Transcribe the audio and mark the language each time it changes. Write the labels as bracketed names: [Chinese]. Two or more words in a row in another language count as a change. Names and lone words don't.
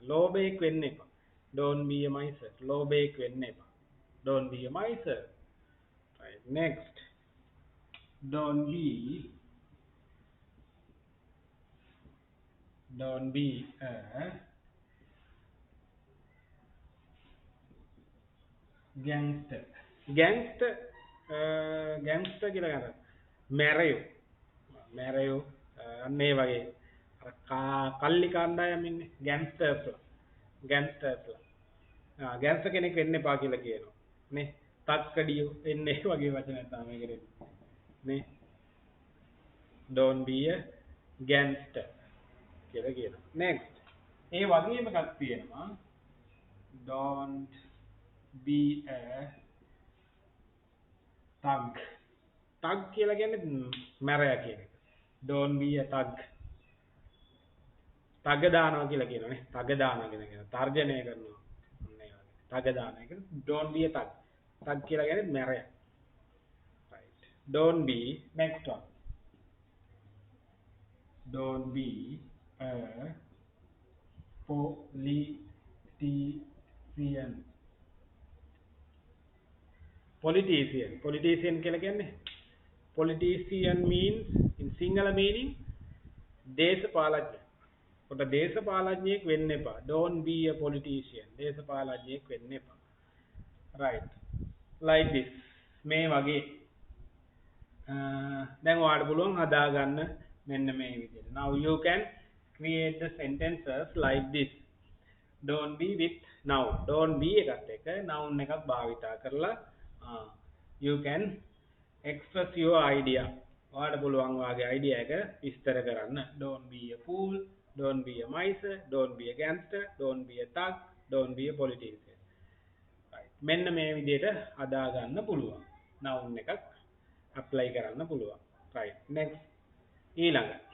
[Sinhala] ලෝභයෙක් වෙන්න එපා. [English] don't be a miser. [Sinhala] ලෝභයෙක් වෙන්න එපා. [English] don't be a miser. right. next. don't be a gangster. [Sinhala] gangster කියලා ගන්න. මැරයෝ අන්න ඒ වගේ කල්ලි කාණ්ඩායම් ඉන්නේ gangstersලා. gangster කෙනෙක් වෙන්න එපා කියලා කියනවා නේ. තක්කඩියෝ එන්නේ වගේ වචන තමයි මේකේ නේ. [English] don't be a gangster [Sinhala] කියලා කියනවා. [English] next. [Sinhala] ඒ වගේම එකක් තියෙනවා [English] don't be a thug. [Sinhala] thug කියලා කියන්නේ මැරයා කියන එක. [English] don't be a thug. [Sinhala] තග දානවා කියලා කියනවානේ. තග දානවා කියන එක. තර්ජනය කරනවා. අන්න ඒ වගේ. තග දානවා කියන [English] don't be a thug. [Sinhala] thug කියලා කියන්නේ මැරයා. [English] right. don't be next one. don't be a politician. politician [Sinhala] කියලා කියන්නේ [English] politician means in sinhala meaning දේශපාලඥ. [Sinhala] කොට දේශපාලඥයෙක් වෙන්න එපා. [English] don't be a politician. [Sinhala] දේශපාලඥයෙක් වෙන්න එපා. [English] right. like this. [Sinhala] මේ වගේ දැන් ඔයාලට පුළුවන් හදාගන්න මෙන්න මේ විදිහට. [English] now you can create the sentences like this. don't be with noun. don't be [Sinhala] එකත් එක්ක [English] noun [Sinhala] එකක් භාවිතා කරලා [English] you can express your idea. [Sinhala] ඔයාලට පුළුවන් වාගේ idea එක විස්තර කරන්න. [English] don't be a fool, don't be a miser, don't be a gangster, don't be a thug, don't be a politician. right. [Sinhala] මෙන්න මේ විදිහට හදා ගන්න පුළුවන්. noun එකක් apply කරන්න පුළුවන්. right. next. ඊළඟ